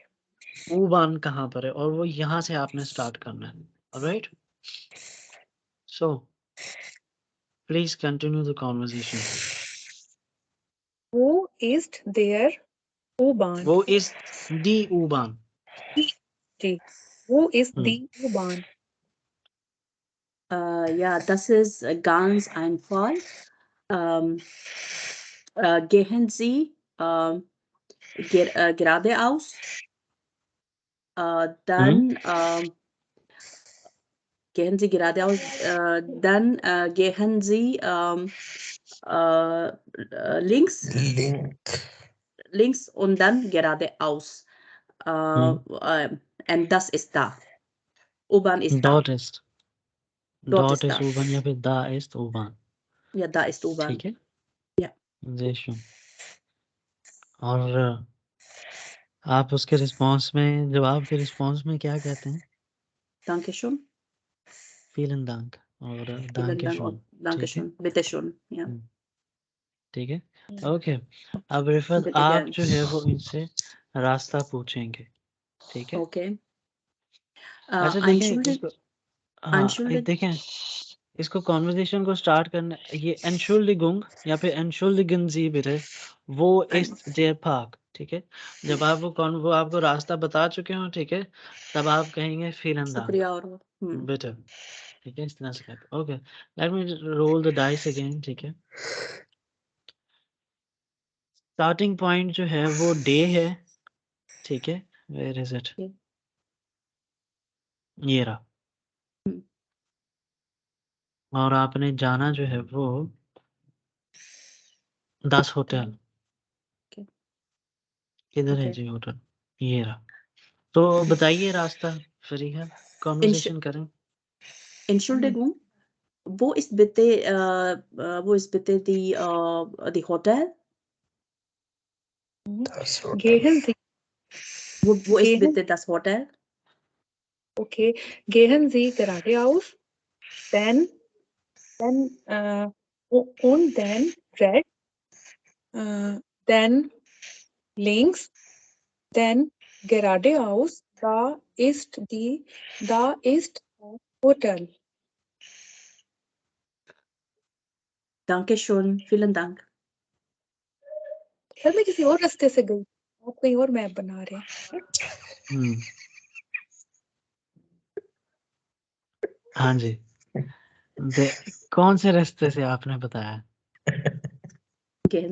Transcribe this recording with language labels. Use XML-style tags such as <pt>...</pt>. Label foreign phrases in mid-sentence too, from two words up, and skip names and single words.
<hi>ऊबान कहाँ पर है, और वो यहाँ से आपने स्टार्ट करना है, ऑलराइट।</hi> <en>So please continue the conversation.</en> <de>Wo ist der U-Bahn. Wo ist die U-Bahn. जी, Wo ist die U-Bahn. Ja, das ist ganz einfach. Gehen Sie geradeaus. Dann gehen Sie geradeaus. Dann gehen Sie links. Links und dann geradeaus. Und das ist da. U-Bahn ist da. Dort ist Dort डॉट ist इज da. ऊबान</de> <hi>या फिर</hi> <de>da ist U-Bahn, Ja, da ist U-Bahn.</de> <hi>ठीक है। Ja. जयशु, और आप उसके रिस्पॉन्स में, जवाब के रिस्पॉन्स में क्या कहते हैं?</hi> <de>Dankeschön. vielen Dank और Vielen दांके Dank शोन, und</de> <hi>ठीक है।</hi> <de>Dankeschön. Bitte schön. Ja.</de> <hi>ठीक है, ओके। अब रिफत</hi> <de>Bitte</de> <hi>आप</hi> <de>gern.</de> <hi>जो है वो इनसे रास्ता पूछेंगे, ठीक है। Okay. अच्छा देखें इसको, हाँ देखें इसको, कॉन्वर्जेशन को स्टार्ट करना, ये Entschuldigung या फिर</hi> <de>Entschuldigen Sie bitte, Wo ist der Park,</de> <hi>ठीक है। जब आप वो आपको रास्ता बता चुके हो, ठीक है, तब आप कहेंगे</hi> <de>vielen Dank,</de> <hi>शुक्रिया और bitte, ठीक है। इस तरह से कहते हैं। ओके,</hi> <en>let me roll the dice again,</en> <hi>ठीक है।</hi> <en>starting point</en> <hi>जो है वो डे है, ठीक है।</hi> <en>Where is it?</en> <hi>ये रहा। और आपने जाना जो है वो 10 होटल। किधर है जी होटल? ये रहा। तो बताइए रास्ता, फरीहा, कॉन्वर्सेशन करें।</hi> <de>Entschuldigung, wo ist bitte die Hotel? Gehen Sie, Wo ist Gehen, bitte das Hotel? okay, gehen Sie geradeaus. then und then red, then links, then geradeaus, da ist ein Hotel. Dankeschön, vielen Dank.</de> <hi>सर मैं किसी और रास्ते से गई, आप कहीं और मैप बना रहे हैं। हुँ। हाँ जी। कौन से रास्ते से आपने बताया?</hi> <de>Gehen</de>